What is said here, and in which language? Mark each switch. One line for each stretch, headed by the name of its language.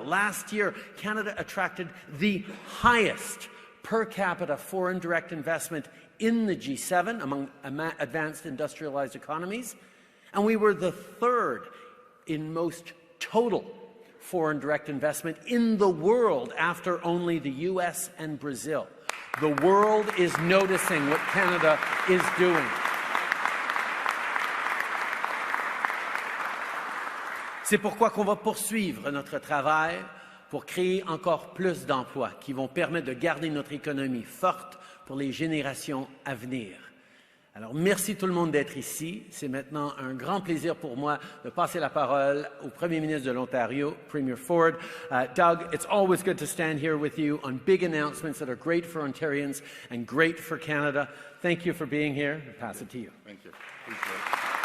English: Last year, Canada attracted the highest per capita foreign direct investment in the G7 among advanced industrialized economies, and we were the third in most total foreign direct investment in the world after only the US and Brazil. The world is noticing what Canada is doing.
French: C'est pourquoi qu'on va poursuivre notre travail pour créer encore plus d'emplois qui vont permettre de garder notre économie forte pour les générations à venir. Alors, merci tout le monde d'être ici. C'est maintenant un grand plaisir pour moi de passer la parole au Premier ministre de l'Ontario, Premier Ford.
English: Doug, it's always good to stand here with you on big announcements that are great for Ontarians and great for Canada. Thank you for being here. I'll pass it to you. Thank you. Appreciate it.